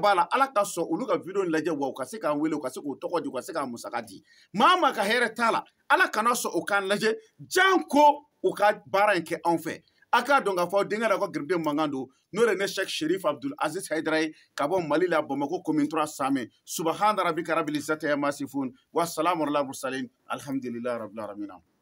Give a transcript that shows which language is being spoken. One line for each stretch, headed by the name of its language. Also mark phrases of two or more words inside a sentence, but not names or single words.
Bambara: b'a la ala ka sɔn olu ka video lajɛ wa u ka se k'an wele u ka se k'u tɔgɔ di u ka se k'an musaka di maa maa ka hɛrɛ t'a la ala kana sɔn o k'an lajɛ janko u ka baara in kɛ anw fɛ a k'a dɔn k'a fɔ denkɛ la ko garibuden mankan don n'o de ne Cheikh Sherif Abdul Aziz Haidara ye ka bɔ Mali la Bamako commune 3 Samɛ
Arabic: سبحان ربك رب العزة عما يصفون وسلام على المرسلين الحمد لله رب العالمين